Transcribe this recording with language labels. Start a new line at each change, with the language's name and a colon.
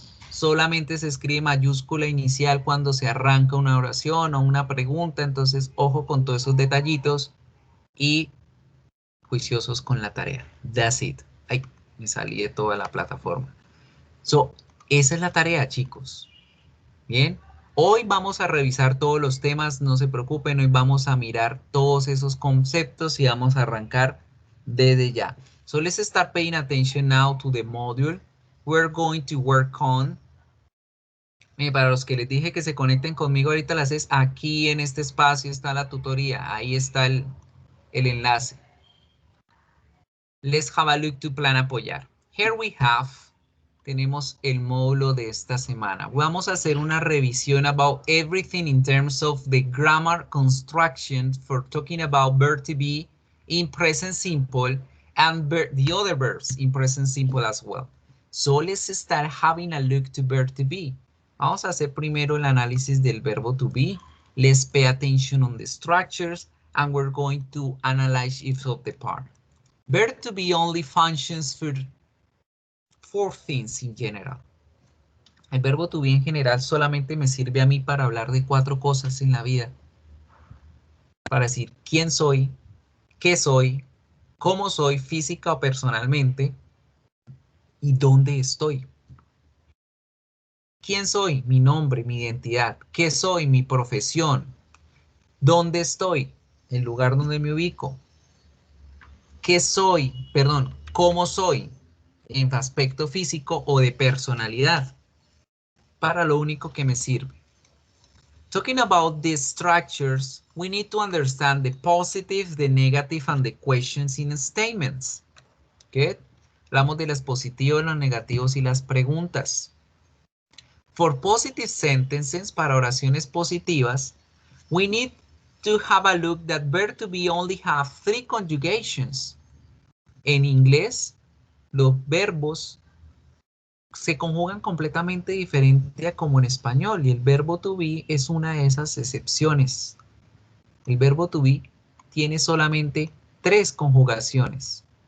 Spanish: Solamente se escribe mayúscula inicial cuando se arranca una oración o una pregunta, entonces ojo con todos esos detallitos y juiciosos con la tarea.
English: That's it.
Spanish: Ay, me salí de toda la plataforma. So, esa es la tarea, chicos. Bien. Hoy vamos a revisar todos los temas, no se preocupen, hoy vamos a mirar todos esos conceptos y vamos a arrancar desde ya.
English: So, let's start paying attention now to the module we're going to work on.
Spanish: Para los que les dije que se conecten conmigo ahorita las es aquí en este espacio está la tutoría, ahí está el enlace.
English: Let's have a look to plan apoyar. Here we have,
Spanish: tenemos el módulo de esta semana. Vamos a hacer una revisión
English: about everything in terms of the grammar construction for talking about verb to be in present simple and the other verbs in present simple as well. So let's start having a look to verb to be.
Spanish: Vamos a hacer primero el análisis del verbo to be.
English: Let's pay attention on the structures and we're going to analyze each of the part. Verb to be only functions for 4 things in general.
Spanish: El verbo to be en general solamente me sirve a mí para hablar de 4 cosas en la vida. Para decir quién soy, qué soy, cómo soy física o personalmente y dónde estoy. ¿Quién soy? Mi nombre, mi identidad. ¿Qué soy? Mi profesión. ¿Dónde estoy? El lugar donde me ubico. ¿Qué soy? Perdón, ¿cómo soy? En aspecto físico o de personalidad. Para lo único que me sirve.
English: Talking about these structures, we need to understand the positive, the negative, and the questions in statements. Good.
Spanish: Hablamos de los positivos, los negativos y las preguntas.
English: For positive sentences,
Spanish: para oraciones positivas,
English: we need to have a look that verb to be only have 3 conjugations.
Spanish: En inglés, los verbos se conjugan completamente diferente a como en español y el verbo to be es una de esas excepciones. El verbo to be tiene solamente 3 conjugaciones.